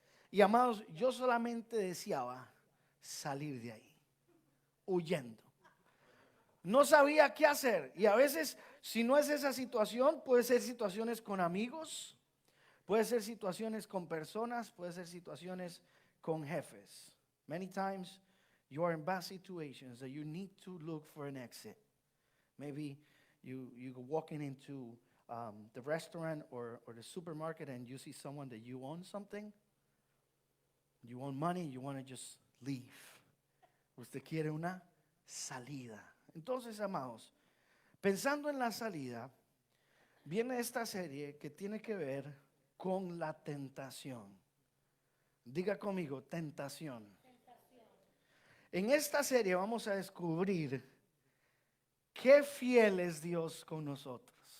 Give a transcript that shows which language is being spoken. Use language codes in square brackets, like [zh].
[es] Y amados, yo solamente deseaba salir de ahí, huyendo. No sabía qué hacer. Y a veces, si no es esa situación, puede ser situaciones con amigos, puede ser situaciones con personas, puede ser situaciones con jefes. [en] Many times you are in bad situations that you need to look for an exit. Maybe you walking into the restaurant or the supermarket and you see someone that you own something. You want money, you want to just leave. [es] Usted quiere una salida. Entonces, amados, pensando en la salida, viene esta serie que tiene que ver con la tentación. Diga conmigo, tentación. En esta serie vamos a descubrir qué fiel es Dios con nosotros.